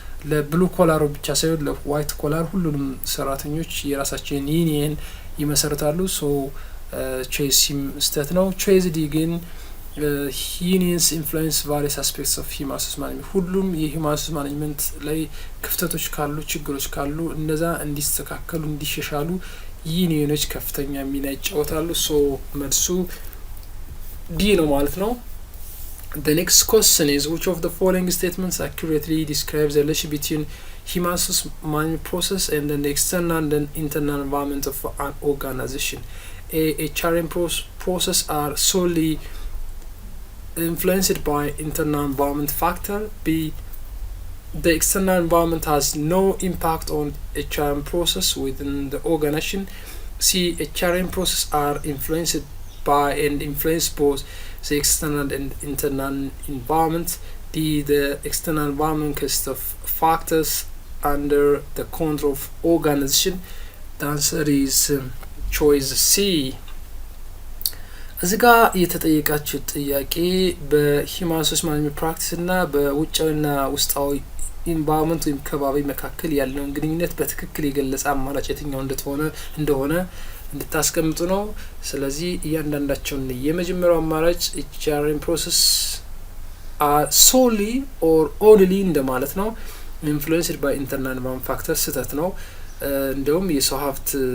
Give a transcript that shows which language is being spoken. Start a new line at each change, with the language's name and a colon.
Amharic: ለብሉ ኮላሩ ብቻ ሳይሆን ለዋይት ኮላር ሁሉንም ሰራተኞች የራሳቸውን ዩኒየን ይመሰርታሉ። ሶ ቾይስ ሲም ስህተት ነው። ቾይስ ዲ ግን
English: ዩኒየንስ ኢንፍሉዌንስ ቫሪየስ አስፔክትስ ኦፍ ሂውማን ሪሶርስ ማኔጅመንት፣
Amharic: ሁሉም የሂውማን ሪሶርስ ማኔጅመንት ላይ ክፍተቶች ካሉ ችግሮች ካሉ እነዛ እንዲስተካከሉ እንዲሻሻሉ ዩኒየኖች ከፍተኛ ሚና ይጫወታሉ። ሶ መልሱ ዲ ነው ማለት ነው።
English: The next question is, which of the following statements accurately describes the relationship between human resource management process and then the external and then internal environment of an organization? A. HRM process are solely influenced by internal environment factor. B. The external environment has no impact on HRM process within the organization. C. HRM process are influenced by and influence both the external and internal environment. D. The external environment consists of factors under the control of organization. The answer is choice C.
Amharic: እዚህ ጋር የተጠየቃችሁ ጥያቄ በሂውማን ሪሶርስ ማኔጅመንት ፕራክቲስ እና በውጫዊና ውስጣዊ ኢንቫይሮንመንት ወይም ከባቢ መካከል ያለውን ግንኙነት በትክክል የገለጸ አማራጭ የትኛው እንደሆነ እንድታስቀምጡ ነው። ስለዚህ እያንዳንዳቸውን የመጀመሪያው አማራጭ HRM ፕሮሰስ
English: ሶሊ ኦር ኦንሊ
Amharic: እንደማለት ነው።
English: ኢንፍሉዌንስድ ባይ ኢንተርናል ኢንቫይሮንመንት ፋክተር
Amharic: ስህተት ነው። እንደውም የሰው ሀብት